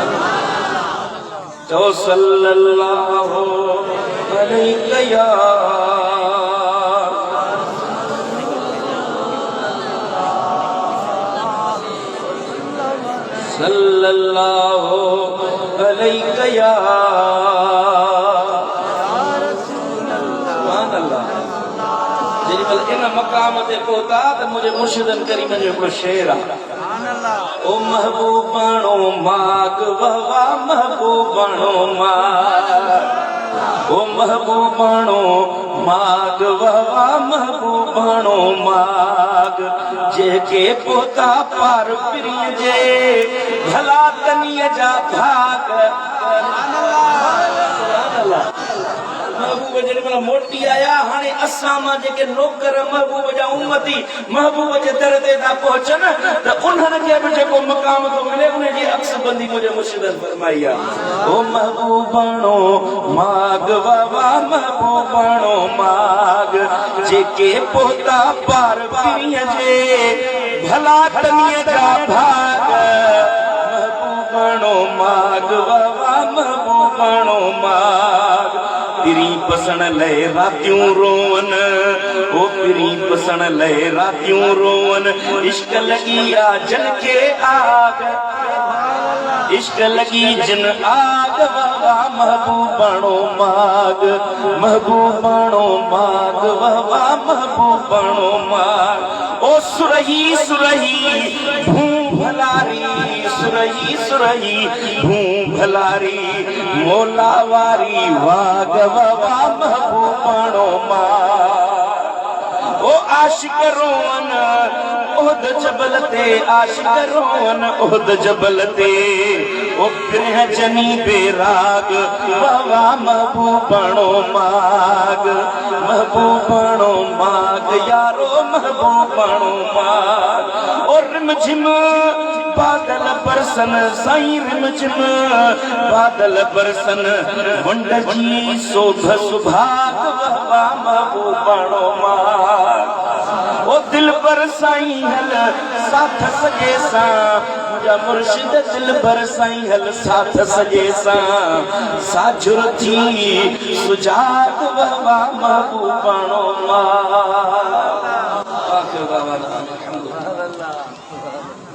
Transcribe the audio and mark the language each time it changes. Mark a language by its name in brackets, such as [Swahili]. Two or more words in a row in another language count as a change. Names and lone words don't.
[Arabic] चओ صلى الله عليه يا صلى الله عليه يا سبحان الله. [Sindhi] जेमल इन मकाम ते पहुता त मुझे मुर्शिदन करीम जो हिकिड़ो शेर आहे। ओ महबूबाणो माग वहवा महबूबाणो माग। ओ महबूबाणो माग वहवा महबूबाणो माग। जेके पोता पार पिरीअ जे भला तनीअ जा भाग। महबूब जेमल मोटी आया हाणे असां मां जेके नौकर महबूब जा उम्मती महबूब जे दर ते था पहुचन त उन्हनि खे बि जेको मक़ाम थो मिले उन जी अक्सबंदी मुंहिंजे मुर्शिदन फरमाई आहे। ओ महबूबाणो माग वावा महबूबाणो माग। जेके पोता पार पिरीअ जे भला तनीअ जा भाग। महबूबाणो माग वावा महबूबाणो माग। पिरी पसण लय रातियूं रोवन ओ पिरी पसण लय रातियूं रोवन। इश्क लगी आ जन के आग इश्क लगी जन आग वावा महबूबाणो माग। महबूबाणो माग वावा महबूबाणो माग। ओ सुरही सुरही भूं भलारी सुरही सुरही भूं भलारी मोला वारी वाग वावा महबूबाणो माग। ओ आशिक रोवन ओहद जबल ते आशिक रोवन ओहद जबल ते। ओ प्रेह जनी बेराग वावा महबूबाणो माग। महबूबाणो माग यारो महबूबाणो माग। ओ रिमझिम बादल बरसन साईं रिमझिम बादल बरसन वंड जी शोभ सुभाग वावा महबूबाणो माग। ओ दिल पर साईं हल साथ सजे सां मुंहिंजा मुर्शिद दिल पर साईं हल साथ सजे सां साझुर थी सुजाग वावा महबूबाणो माग।